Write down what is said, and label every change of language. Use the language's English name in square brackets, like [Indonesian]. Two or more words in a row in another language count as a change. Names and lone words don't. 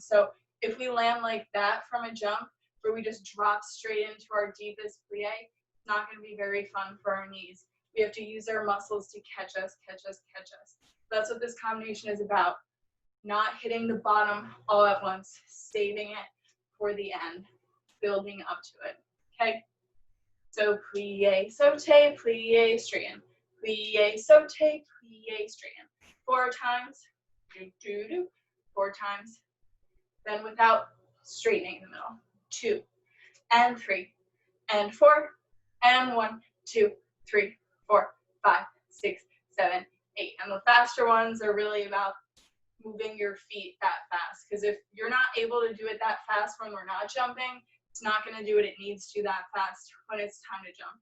[English] So if we land like that from a jump, where we just drop straight into our deepest plie, it's not going to be very fun for our knees. We have to use our muscles to catch us. That's what this combination is about. Not hitting the bottom all at once, saving it for the end, building up to it, okay? So plie, saute, plie, straighten. Plie, saute, plie, straighten. 4 times, 4 times. Then without straightening in the middle. 2 and 3 and 4 and 1, 2, 3, 4, 5, 6, 7, 8. And the faster ones are really about moving your feet that fast, because if you're not able to do it that fast when we're not jumping, it's not going to do what it needs to that fast when it's time to jump.